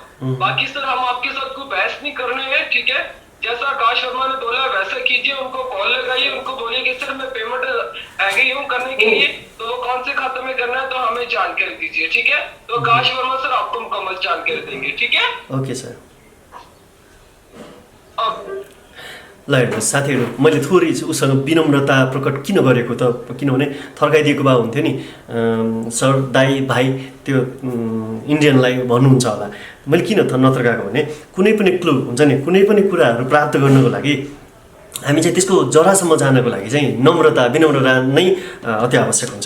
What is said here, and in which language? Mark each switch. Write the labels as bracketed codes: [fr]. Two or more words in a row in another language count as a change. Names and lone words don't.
[hi] बाकी सर हम आपके साथ कोई बहस नहीं करने हैं, ठीक है। जैसा आकाश वर्मा ने बोला वैसा कीजिए, उनको कॉल लगाइए, उनको बोलिए कि सर मैं पेमेंट आ गई हूँ करने के लिए, तो वो कौन से खाते में करना है तो हमें जानकारी दीजिए, ठीक है। तो आकाश वर्मा सर आपको मुकम्मल जानकारी देंगे, ठीक है। [en] Okay sir. [ne] ल हेर्नुहोस् साथीहरू, मैले थोरै उसँग विनम्रता प्रकट किन गरेको त, किनभने थर्काइदिएको भए हुन्थ्यो नि। सर, दाई, भाइ त्यो इन्डियनलाई भन्नुहुन्छ होला। मैले किन नथर्काएको भने कुनै पनि क्लु हुन्छ नि, कुनै पनि कुराहरू प्राप्त गर्नको लागि हामी चाहिँ त्यसको जरासम्म जानको लागि चाहिँ नम्रता विनम्रता नै अति आवश्यक हुन्छ।